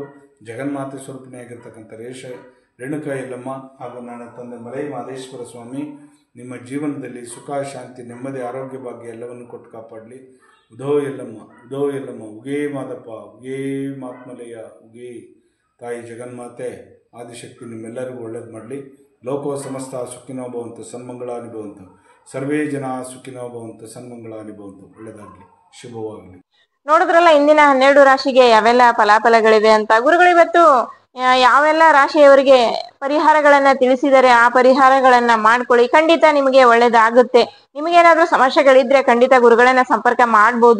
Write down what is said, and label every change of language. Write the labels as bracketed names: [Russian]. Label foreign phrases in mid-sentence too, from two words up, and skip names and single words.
[Kannada] ಜಗನ್ಮಾತೆ ಸ್ವರೂಪಿಣಿಯಾಗಿರ್ತಕ್ಕಂಥ ರೇಣುಕಾ ಯಲ್ಲಮ್ಮ ಹಾಗೂ ನನ್ನ ತಂದೆ ಮಲೈ ಮಹದೇಶ್ವರ ಸ್ವಾಮಿ ನಿಮ್ಮ ಜೀವನದಲ್ಲಿ ಸುಖ, ಶಾಂತಿ, ನೆಮ್ಮದಿ, ಆರೋಗ್ಯ, ಭಾಗ್ಯ ಎಲ್ಲವನ್ನು ಕೊಟ್ಟು ಕಾಪಾಡಲಿ. ಉದೋ ಯಲ್ಲಮ್ಮ, ಉದೋ ಯಲ್ಲಮ್ಮ, ಉಗೇ ಮಾದಪ್ಪ, ಉಗೇ ಮಾತ್ಮಲೆಯ, ಉಗೇ ತಾಯಿ ಜಗನ್ಮಾತೆ ಆದಿಶಕ್ತಿ ನಿಮ್ಮೆಲ್ಲರಿಗೂ ಒಳ್ಳೇದು ಮಾಡಲಿ. [Sanskrit] ಲೋಕೋ ಸಮಸ್ತ ಸುಖಿನೋ ಭವಂತು, ಸನ್ಮಂಗಳಾನಿ ಭವಂತು. ಸರ್ವೇ ಜನ ಸುಖಿನೋ ಭವಂತು, ಸನ್ಮಂಗಳಾನಿ ಭವಂತು. [Kannada] ಒಳ್ಳೆಯದಾಗಲಿ, ಶುಭವಾಗಲಿ. ನೋಡಿದ್ರಲ್ಲ ಇಂದಿನ 12 ರಾಶಿಗೆ ಯಾವೆಲ್ಲ ಫಲಾಫಲಗಳಿವೆ ಅಂತ. ಗುರುಗಳು ಇವತ್ತು ಯಾವೆಲ್ಲ ರಾಶಿಯವರಿಗೆ ಪರಿಹಾರಗಳನ್ನ ತಿಳಿಸಿದರೆ ಆ ಪರಿಹಾರಗಳನ್ನ ಮಾಡ್ಕೊಳ್ಳಿ, ಖಂಡಿತ ನಿಮಗೆ ಒಳ್ಳೇದಾಗುತ್ತೆ. ನಿಮಗೇನಾದ್ರೂ ಸಮಸ್ಯೆಗಳಿದ್ರೆ ಖಂಡಿತ ಗುರುಗಳನ್ನ ಸಂಪರ್ಕ ಮಾಡ್ಬೋದು.